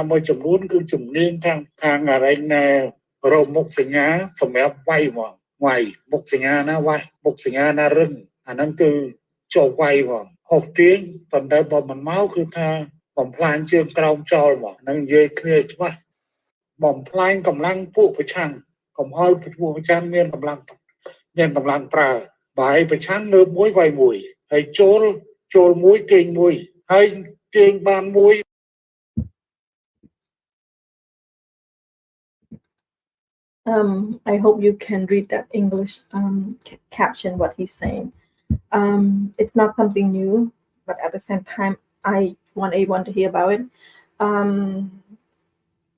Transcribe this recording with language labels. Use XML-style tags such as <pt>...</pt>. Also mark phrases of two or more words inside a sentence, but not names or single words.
<km>មួយចំនួនគឺជំនាញខាងអរិញណែរោមុខសញ្ញាសម្រាប់វាយមកវាយមុខសញ្ញាណាវាយមុខសញ្ញាណារឹងអាហ្នឹងគឺចូលវាយមកហុកទាញប៉ុន្តែបើមិនមកគឺថាបំផ្លាញជើងក្រោមចោលមកហ្នឹងនិយាយគ្នាច្បាស់បំផ្លាញកម្លាំងពួកប្រឆាំងកុំឲ្យពួកប្រឆាំងមានកម្លាំងប្រើបាយប្រឆាំងលើមួយវាយមួយហើយចូលមួយទាញមួយហើយទាញបានមួយ</km> <en>I hope you can read that English caption what he's saying. It's not something new, but at the same time, I want everyone to hear about it.</en>